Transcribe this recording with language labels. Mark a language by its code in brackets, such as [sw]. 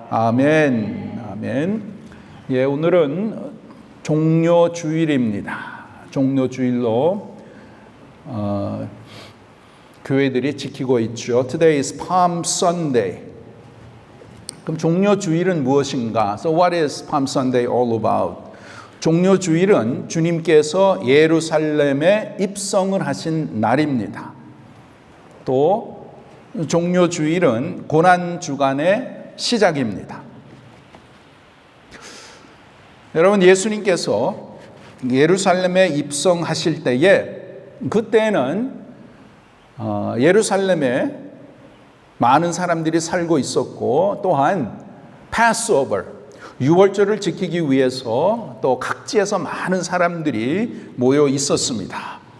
[ko] 아멘. 아멘. 예, 오늘은 종료주일입니다. 종료주일로 교회들이 지키고 있죠. [en] Today is Palm Sunday. [ko] 그럼 종료주일은 무엇인가? [en] So what is Palm Sunday all about? [ko] 종료주일은 주님께서 예루살렘에 입성을 하신 날입니다. 또 종료주일은 고난주간의 시작입니다. 여러분, 예수님께서 예루살렘에 입성하실 때에 그때는 예루살렘에 많은 사람들이 살고 있었고 또한 패스오버 유월절을 지키기 위해서 또 각지에서 많은 사람들이 모여 있었습니다.